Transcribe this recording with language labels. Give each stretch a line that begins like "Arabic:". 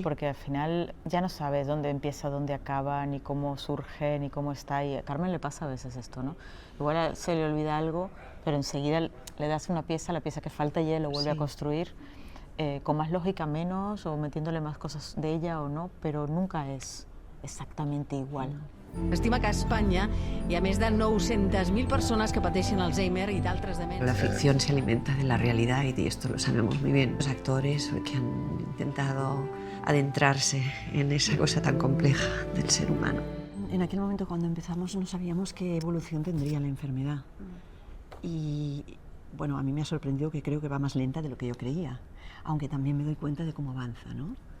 Spanish: Porque al final ya no sabes dónde empieza, dónde acaba, ni cómo surge, ni cómo está. Y a Carmen le pasa a veces esto, ¿no? Igual se le olvida algo, pero enseguida le das una pieza, la pieza que falta y ella lo vuelve a construir, con más lógica, menos, o metiéndole más cosas de ella o no, pero nunca es exactamente igual.
Catalan: Estima que a Espanya hi ha més de 900.000 persones que pateixen Alzheimer i d'altres demències.
Spanish: La ficción se alimenta de la realidad y esto lo sabemos muy bien. Los actores que han intentado adentrarse en esa cosa tan compleja del ser humano. En aquel momento cuando empezamos no sabíamos qué evolución tendría la enfermedad. Y bueno, a mí me ha sorprendido que creo que va más lenta de lo que yo creía, aunque también me doy cuenta de cómo avanza, ¿no?